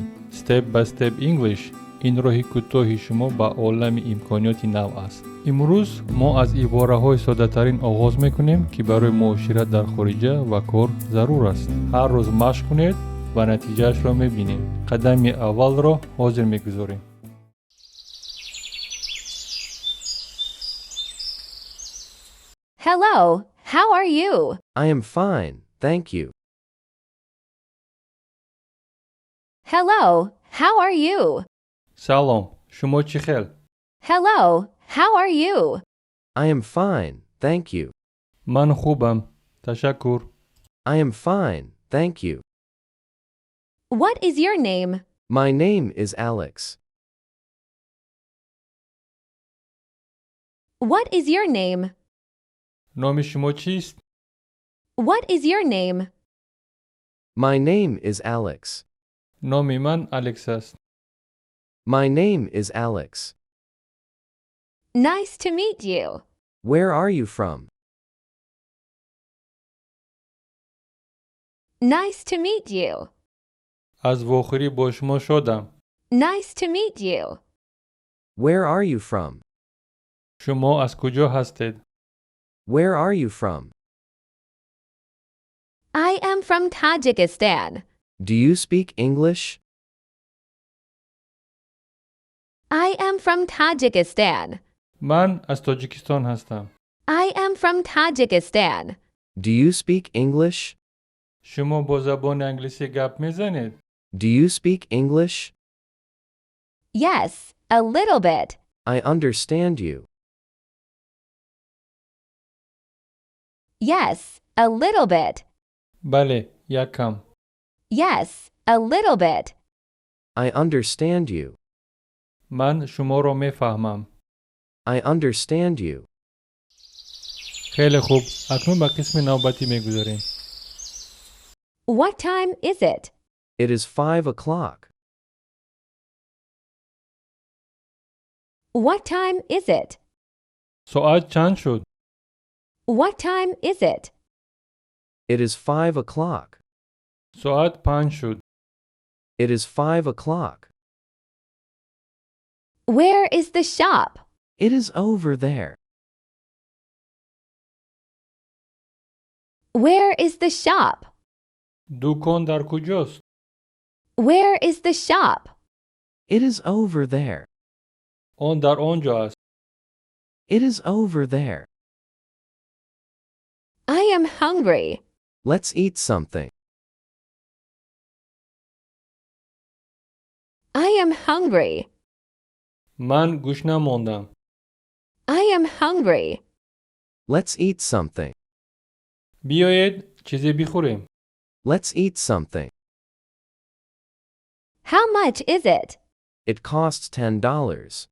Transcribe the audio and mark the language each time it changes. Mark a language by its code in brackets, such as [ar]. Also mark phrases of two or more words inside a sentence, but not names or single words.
[tg] Step by Step English ин роҳи кӯтоҳи шумо ба олами имкониёти нав аст. имрӯз мо аз ибораҳои содатарин оғоз мекунем, ки барои муошират дар хориҷа ва кор зарур аст. ҳар рӯз машқ кунед ва натиҷаашро мебинед. қадами аввалро ҳозир мегузорем. [en] Hello, how are you? I am fine, thank you. Hello, how are you? [tg] Салом, шумо чӣ хел? [en] Hello, how are you? I am fine, thank you. [tg] Ман хубам, ташаккур. [en] I am fine, thank you. What is your name? My name is Alex. What is your name? [tg] номи шумо чист? [en] What is your name? My name is Alex. [tg] номи ман Алекс аст. [en] My name is Alex. Nice to meet you. Where are you from? Nice to meet you. [tg] аз вохӯрӣ бо шумо шодам. [en] Nice to meet you. Where are you from? [tg] шумо аз куҷо ҳастед? [en] Where are you from? I am from Tajikistan. Do you speak English? I am from Tajikistan. [tg] ман аз тоҷикистон ҳастам. [en] I am from Tajikistan. Do you speak English? [tg] шумо бо забони англисӣ гап мезанед? [en] Do you speak English? Yes, a little bit. I understand you. Yes, a little bit. [tg] бале, якам. [en] Yes, a little bit. I understand you. [tg] ман шуморо мефаҳмам. [en] I understand you. [tg] хеле хуб, акнун ба қисми навбатӣ мегузарем. [en] What time is it? It is 5 o'clock. What time is it? [tg] соат чанд шуд? [en] What time is it? It is 5 o'clock. [tg] соат 5 шуд. [en] It is 5 o'clock. Where is the shop? It is over there. Where is the shop? [tg] дукон дар куҷост? [en] Where is the shop? It is over there. [tg] он дар он ҷо аст. [en] It is over there. I am hungry. Let's eat something. I am hungry. [tg] ман гӯшна мондам. [en] I am hungry. Let's eat something. [tg] биёед чизе бихӯрем. [en] Let's eat something. How much is it? It costs $10.